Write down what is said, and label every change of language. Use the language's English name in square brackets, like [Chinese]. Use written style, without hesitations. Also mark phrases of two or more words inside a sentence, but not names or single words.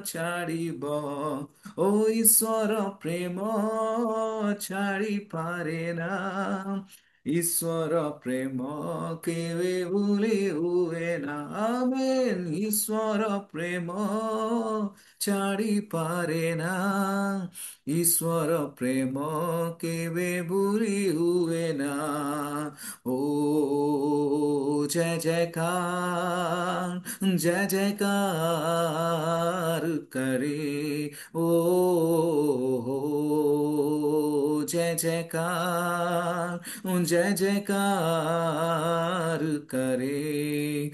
[Odia] ଛାଡ଼ିବ ଓ ଈଶ୍ୱର ପ୍ରେମ ଛାଡ଼ିପାରେ ନା ଈଶ୍ୱର ପ୍ରେମ କେବେ ଭୁଲି ହୁଏ ନା ଆମେନ୍ ଈଶ୍ୱର ପ୍ରେମ ଛାଡ଼ିପାରେ ନା ଈଶ୍ୱର ପ୍ରେମ କେବେ ଭୁଲି ହୁଏ ନା ଓ [Hindi] जय जयकार करे ओ जय जयकार जय जयकार करे